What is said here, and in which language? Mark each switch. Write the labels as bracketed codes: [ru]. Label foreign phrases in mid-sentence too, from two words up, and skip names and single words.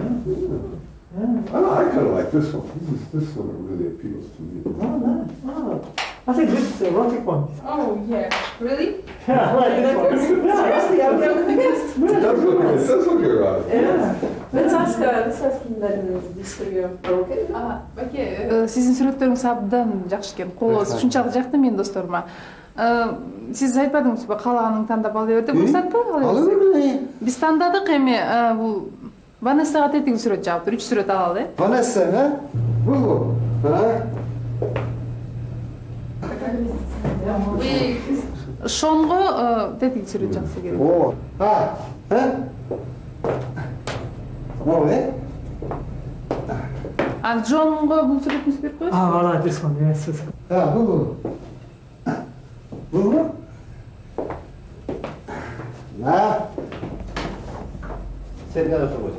[en] I kind of like this one. This one really appeals to me. I think this is the erotic one. Oh, yeah. Really? Yeah, I like this one. Seriously, I'm It does look erotic. Yeah. Let's ask him then these three are okay. [ky] Байке, сиздин сүрөттөрүңүз абдан жакшы экен. Колубуз ушунчалык жакты менин досторума. Сиз айтпадыңызбы, каалаганыңды тандап ал деп берди, уруксатпы? Ала бергиле. Биз тандадык эми бул Ванессага тетиги сүрөт жаптыр. 3 сүрөт алалы. Vanessa, Бул. Шонго тетиги сүрөт жакшы керек. О, А Джонго бул сүрөтүңүздү берип коесузбу? [en] I like this one, yes. This one. [ky] Бул. [tr] Sen nereye oturuyorsun?